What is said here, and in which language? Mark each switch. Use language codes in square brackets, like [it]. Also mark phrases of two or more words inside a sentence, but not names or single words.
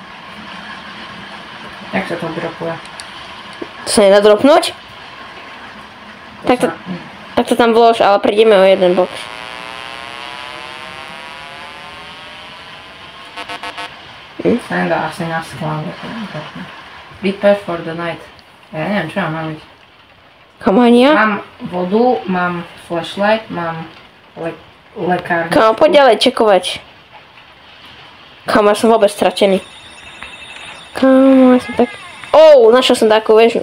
[sk] Jak sa to dropuje? To sa nedá dropnúť? Tak to tam vlož, ale prídeme o jeden box. Sa nedá asi na sklán. [en] Prepare for the night. [sk] Ja neviem, čo mám robiť. Kamania? Mám vodu, mám flashlight, mám lekárničku. Kamo, poď ďalej čekovať. Kamo, ja som vôbec stratený. Kamo, ja som tak... Našiel som takú väžu.